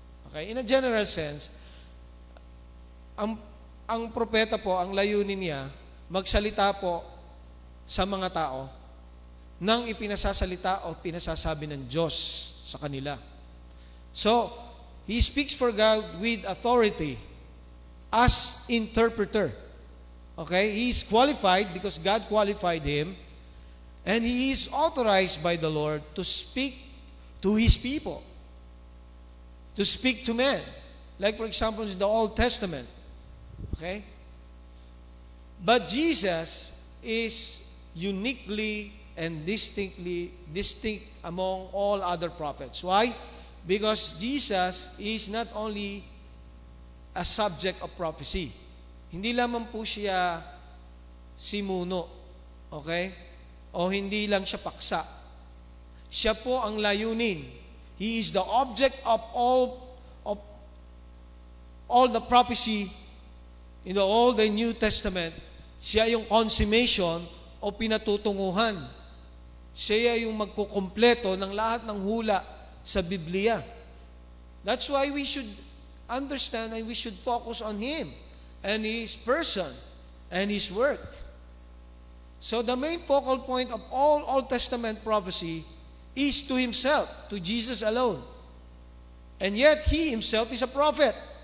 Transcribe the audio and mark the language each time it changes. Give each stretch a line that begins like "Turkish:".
Filipino: Okay,
English: in a general sense,
Filipino: ang propeta po, ang layunin niya, magsalita po sa mga tao nang ipinasasalita o pinasasabi ng Diyos sa kanila.
English: So, he speaks for God with authority as interpreter. Okay? He is qualified because God qualified him And he is authorized by the Lord to speak to his people, to speak to men. Like for example, in the Old Testament. Okay? But Jesus is uniquely and distinct among all other prophets. Why? Because Jesus is not only a subject of prophecy.
Filipino: Hindi lamang po siya simuno. Okay? O hindi lang siya paksa. Siya po ang layunin.
English: He is the object of all the prophecy in the Old and New Testament.
Filipino: Siya yung consummation o pinatutunguhan. Siya yung magkukumpleto ng lahat ng hula sa Biblia.
English: That's why we should understand and we should focus on Him and His person and His work. So the main focal point of all Old Testament prophecy is to Himself, to Jesus alone. And yet, He Himself is a prophet.